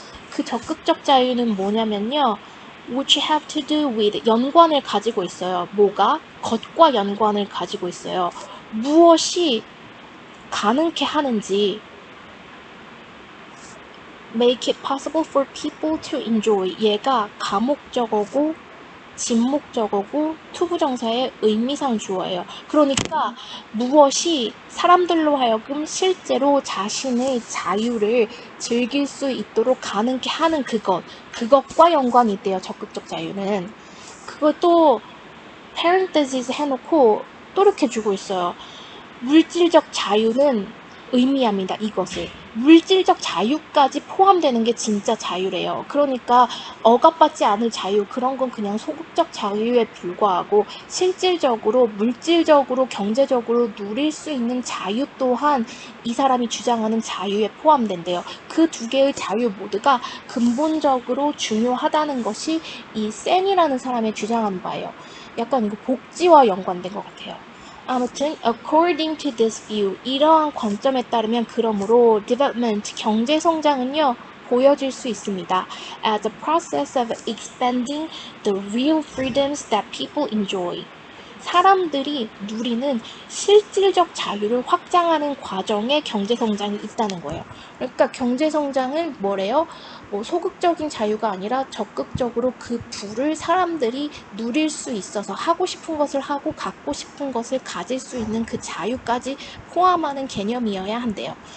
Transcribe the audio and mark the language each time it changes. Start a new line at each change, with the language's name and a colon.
Korean: 그 적극적 자유는 뭐냐면요.
English: which have to do with,
Korean: 연관을 가지고 있어요. 뭐가? 것과 연관을 가지고 있어요. 무엇이 가능케 하는지
English: make it possible for people to enjoy.
Korean: 얘가 가목적어고 진목적어고 투부정사의 의미상 주어예요. 그러니까 무엇이 사람들로 하여금 실제로 자신의 자유를 즐길 수 있도록 가능케 하는 그것과 연관이 있대요. 적극적 자유는. 그것도 parentheses 해놓고 또 이렇게 주고 있어요. 물질적 자유는 의미합니다. 이것을. 물질적 자유까지 포함되는 게 진짜 자유래요. 그러니까 억압받지 않을 자유, 그런 건 그냥 소극적 자유에 불과하고 실질적으로 물질적으로 경제적으로 누릴 수 있는 자유 또한 이 사람이 주장하는 자유에 포함된대요. 그 두 개의 자유 모두가 근본적으로 중요하다는 것이 이 샌이라는 사람의 주장하는 바예요. 약간 이거 복지와 연관된 것 같아요. 아무튼
English: according to this view,
Korean: 이러한 관점에 따르면 그러므로 development, 경제 성장은요 보여질 수 있습니다.
English: as a process of expanding the real freedoms that people enjoy.
Korean: 사람들이 누리는 실질적 자유를 확장하는 과정에 경제 성장이 있다는 거예요. 그러니까 경제 성장은 뭐래요? 뭐 소극적인 자유가 아니라 적극적으로 그 부를 사람들이 누릴 수 있어서 하고 싶은 것을 하고 갖고 싶은 것을 가질 수 있는 그 자유까지 포함하는 개념이어야 한대요.